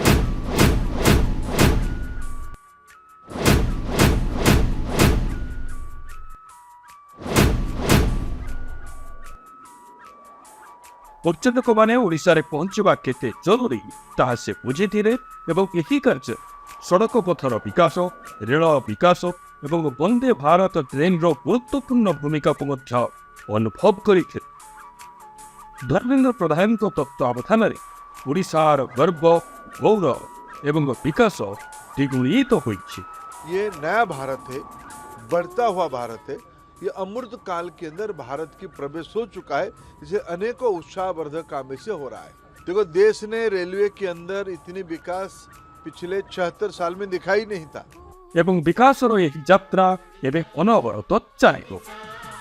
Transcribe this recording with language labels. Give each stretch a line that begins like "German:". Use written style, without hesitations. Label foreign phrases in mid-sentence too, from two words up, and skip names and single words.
Odia: ପର୍ଯ୍ୟଟକମାନେ ଓଡ଼ିଶାରେ ପହଞ୍ଚିବା କେତେ ଜରୁରୀ ତାହା ସେ ବୁଝିଥିଲେ ଏବଂ ଏହି କାର୍ଯ୍ୟ ସଡ଼କ ପଥର ବିକାଶ, ରେଳ ବିକାଶ ଏବଂ ବନ୍ଦେ ଭାରତ ଟ୍ରେନ୍ର ଗୁରୁତ୍ୱପୂର୍ଣ୍ଣ ଭୂମିକାକୁ ମଧ୍ୟ ଅନୁଭବ କରିଥିଲେ। ଧର୍ମେନ୍ଦ୍ର ପ୍ରଧାନଙ୍କ ତତ୍ତ୍ୱାବଧାନରେ ଓଡ଼ିଶାର ଗର୍ବ, ଗୌରବ ଏବଂ ବିକାଶ ଦ୍ୱିଗୁଣିତ ହୋଇଛି।
Hindi: ये नया भारत है, बढ़ता हुआ भारत है। ये अमृत काल के अंदर भारत की प्रवेश हो चुका है, इसे अनेकों उत्साहवर्धक काम से हो रहा है। देखो, देश ने रेलवे के अंदर इतनी विकास पिछले 76 साल में दिखाई नहीं था।
Odia: ଏବଂ ବିକାଶର ଏହି ଯାତ୍ରା ଏବେ ଅନବରତ ଚାଲିବ।